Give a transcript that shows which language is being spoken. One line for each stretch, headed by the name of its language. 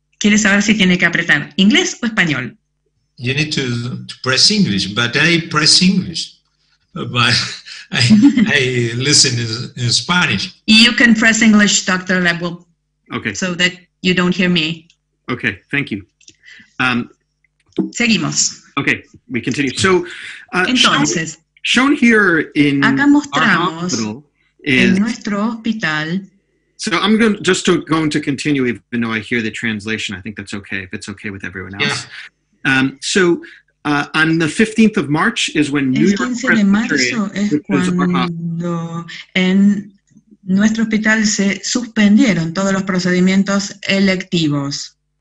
Spanish: ¿Quiere saber si tiene que apretar inglés o español?
English: You need to press English, but I press English. But I listen in Spanish. You can press English, Dr. Lebel. Okay. So that you don't hear me. Okay, thank you.
Spanish: Seguimos.
English: Okay, we continue. So,
Spanish: entonces,
English: shown here in
Spanish: acá mostramos
English: in
Spanish: nuestro hospital.
English: So I'm going to continue, even though I hear the translation. I think that's okay, if it's okay with everyone else. Yeah. So on the 15th of March is when New York
Spanish: El 15 de marzo es cuando en nuestro hospital se suspendieron todos los procedimientos electivos.